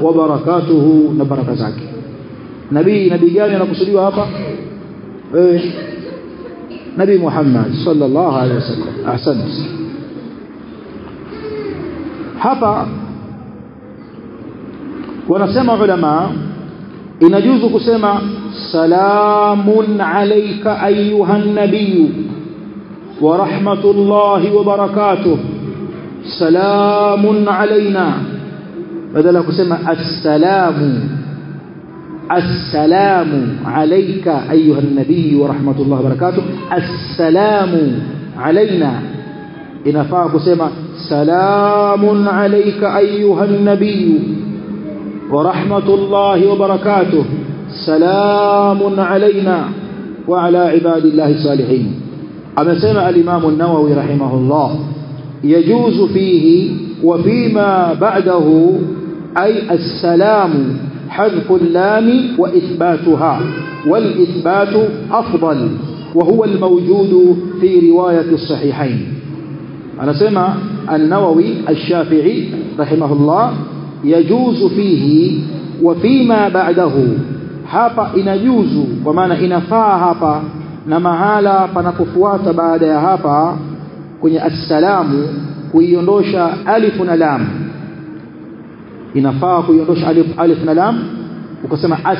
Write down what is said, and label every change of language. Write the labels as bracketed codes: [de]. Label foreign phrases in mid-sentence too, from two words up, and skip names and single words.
[ar] وبركاته, [sw] na baraka zake. Nabii gani anakusudiwa hapa? [ar] Nabii Muhammad صلى الله عليه وسلم. [sw] Ahsante. Hapa wanasema ulama inajuzu kusema [ar] سلام عليك أيها النبي ورحمة الله وبركاته سلام علينا, [sw] badala kusema [ar] السلام عليك أيها النبي ورحمة الله وبركاته السلام علينا. [sw] Inafaa kusema [ar] سلام عليك أيها النبي ورحمة الله وبركاته سلام علينا وعلى عباد الله الصالحين. Amesema الإمام النووي رحمه الله يجوز فيه وفيما بعده أي السلام حذف اللام وإثباتها، والإثبات أفضل وهو الموجود في رواية الصحيحين. أنا سمع النووي الشافعي رحمه الله يجوز فيه وفيما بعده. [sw] hapa inajuzu kwa maana inafaa hapa na mahala panapofuata baada ya hapa kwenye assalamu kuiondosha alif na lam. Inafaa kuiondosha alif na lam ukasema as.